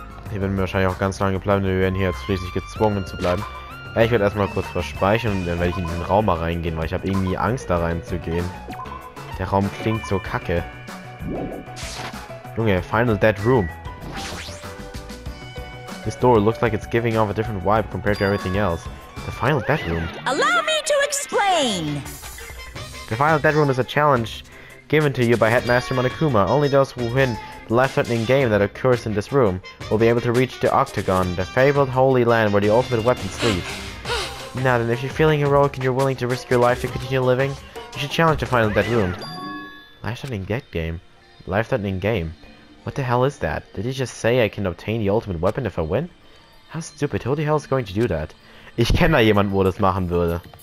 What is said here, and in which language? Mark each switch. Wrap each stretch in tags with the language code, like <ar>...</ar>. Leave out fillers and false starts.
<de>Hier werden wir wahrscheinlich auch ganz lange bleiben, denn wir werden hier jetzt schließlich gezwungen zu bleiben. Ja, ich werde erstmal kurz was speichern und dann werde ich in diesen Raum mal reingehen, weil ich habe irgendwie Angst da reinzugehen. Der Raum klingt so kacke. Junge, Final Dead Room.</de> <en>This door looks like it's giving off a different vibe compared to everything else. The Final Dead Room. Allow me to explain! The Final Dead Room is a challenge given to you by Headmaster Monokuma. Only those who win the life-threatening game that occurs in this room will be able to reach the Octagon, the fabled holy land where the ultimate weapon sleeps. Now then, if you're feeling heroic and you're willing to risk your life to continue living, you should challenge the Final Dead Room. Life-threatening game? Life-threatening game? What the hell is that? Did he just say I can obtain the ultimate weapon if I win? How stupid, who the hell is going to do that?</en> <de>Ich kenne da jemanden, wo das machen würde.</de>